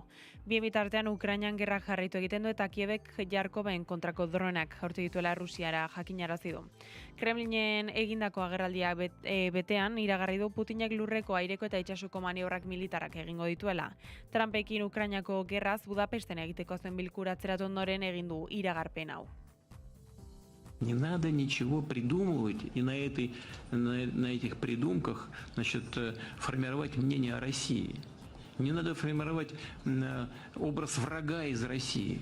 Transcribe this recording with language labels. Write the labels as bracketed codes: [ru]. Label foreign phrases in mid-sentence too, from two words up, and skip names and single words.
[eu] Bien bitartean Ukrainan gerrak jarraitu egiten du eta Kievek Jarkoven kontrako dronak jaurti dituela Rusiara jakinarazi du. Kremlinen egindako agerraldia betean iragarri du Putinek lurreko, aireko eta itsasuko maniobrak militarrak egingo dituela. Trumpekin Ukrainako gerraz Budapesten egiteko azuen bilkura atzeratu ondoren egin du iragarpen hau. [ru] Не надо ничего придумывать и на этих придумках, формировать мнение о России. Не надо формировать образ врага из России.